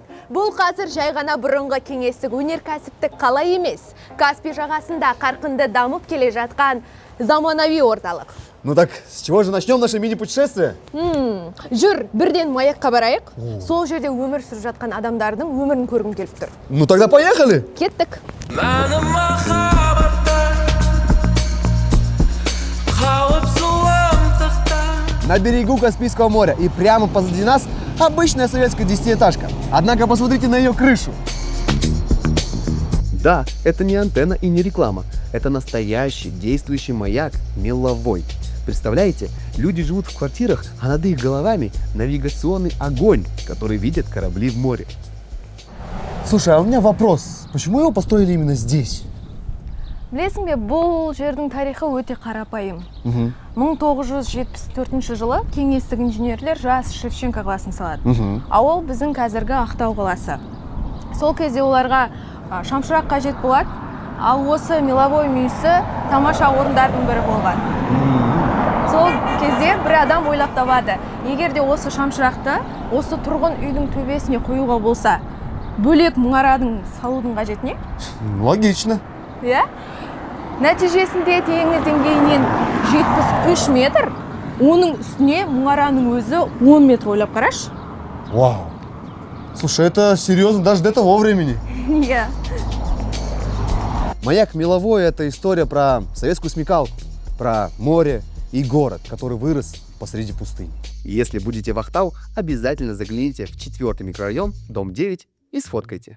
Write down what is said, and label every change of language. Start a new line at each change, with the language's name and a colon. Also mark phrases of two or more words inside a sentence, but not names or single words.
Kazakh: Бұл қазір жай ғана бұрынғы кеңестік өнеркәсіптік қала емес, Каспий жағасында қарқынды дамып келе жатқан заманауи орталық.
Russian: Ну так, с чего же начнем наше мини-путешествие?
Kazakh: Жүр, бірден маякқа барайық. Сол жерде өмір сүріп жатқан адамдардың өмірін көргім келіп тұр.
Russian: Ну тогда поехали!
Kazakh: Кеттік.
Russian: На берегу Каспийского моря и прямо позади нас обычная советская десятиэтажка. Однако посмотрите на ее крышу. Да, это не антенна и не реклама. Это настоящий действующий маяк меловой. Представляете, люди живут в квартирах, а над их головами навигационный огонь, который видят корабли в море. Слушай, а у меня вопрос. Почему его построили именно здесь?
Kazakh: Білесің бе, бұл жердің тарихы өте қарапайым. 1974 жылы кеңестік инженерлер жас Шевченко қаласын салады. А ол біздің қазіргі Ақтау қаласы. Сол кезде оларға шамшырақ қажет болады, ал осы меловой мүйісі тамаша орындардың бірі болған. Сол кезде бір адам ойлап табады, егер де осы шамшырақты осы тұрғын үйдің төбесіне қоюға болса, бөлек мұнараның салудың қажет не?
Russian: Логично.
Kazakh: Иә? Нәтижесінде теңіз деңгейінен 73 метр, оның үстіне мұнараның өзі 10 метр, ойлап қараш. Вау!
Russian: Слушай, это серьезно даже до того времени.
Kazakh: Иә.
Russian: Маяк меловой – это история про советскую смекалку, про море и город, который вырос посреди пустыни. Если будете в Ақтау, обязательно загляните в 4-й микрорайон, дом 9 и сфоткайте.